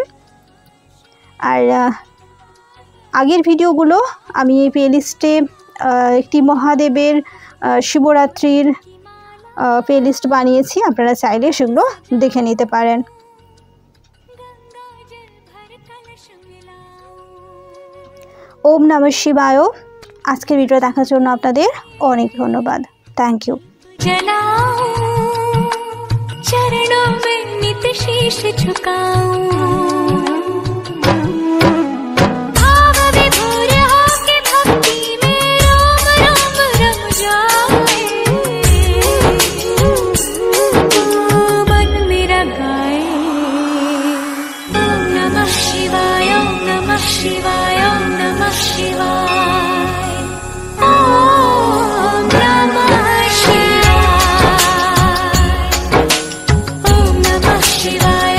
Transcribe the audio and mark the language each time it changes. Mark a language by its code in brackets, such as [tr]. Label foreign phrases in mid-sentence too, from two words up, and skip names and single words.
[bn] আর আগের ভিডিওগুলো আমি এই প্লেলিস্টে একটি মহাদেবের শিবরাত্রির প্লেলিস্ট বানিয়েছি, আপনারা চাইলে সেগুলো দেখে নিতে পারেন। [sa] ওম নমঃ শিবায়। [bn] আজকের ভিডিও দেখার জন্য আপনাদের অনেক ধন্যবাদ। [en] thank you. [hi] चरणों में नित शीश झुकाऊं, भाव विभोर होके भक्ति में रोम रोम रम जाए, मन मेरा गाए। [sa] ओम नमः शिवाय, ओम नमः शिवाय, ओम नमः शिवाय, ओम नमः शिवाय, ओम नमः शिवाय।